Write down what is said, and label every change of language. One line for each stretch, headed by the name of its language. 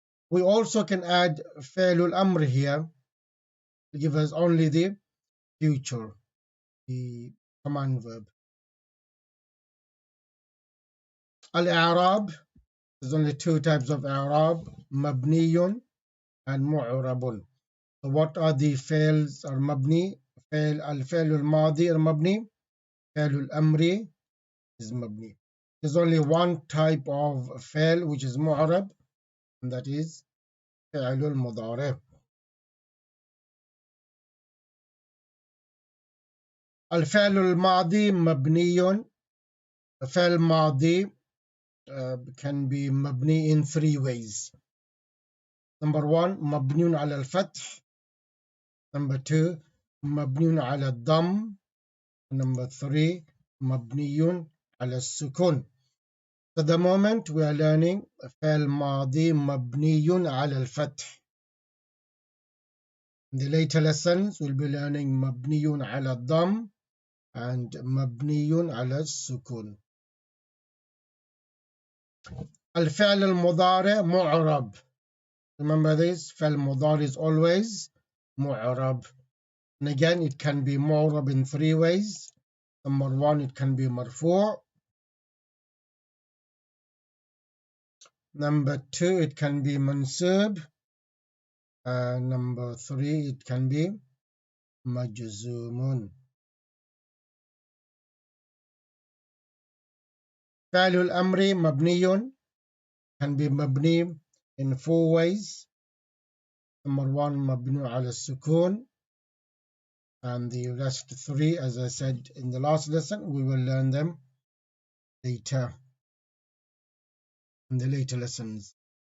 English: We also can add فعل الأمر here to give us only the future, the command verb. الإعراب, there's only 2 types of إعراب, مبني and معرب. So what are the فعلs are مبني?
Arabic: الفعل الماضي المبني, فعل الأمر is مبني.
English: There's only one type of فعل which is معرب, and that is فعل المضارع.
Arabic: الفعل الماضي مبني. الفعل الماضي
English: can be
Arabic: مبني in 3 ways. Number 1, مبني على الفتح. Number 2, مبني على الضم. Number 3, مبني على السكون.
English: At the moment we are learning فعل ماضي مبني على الفتح. In the later lessons we'll be learning مبني على الضم and مبني على السكون.
Arabic: الفعل المضارع معرب.
English: Remember this, فعل مضارع is always معرب. And again, it can be معرب in 3 ways. Number 1, it can be مرفوع. Number 2, it can be منصوب. Number 3, it can be مجزوم. فعل الأمر مبني can be مبني in 4 ways.
Arabic: Number 1, مبني على السكون.
English: And the rest 3, as I said in the last lesson, we will learn them later in the later lessons.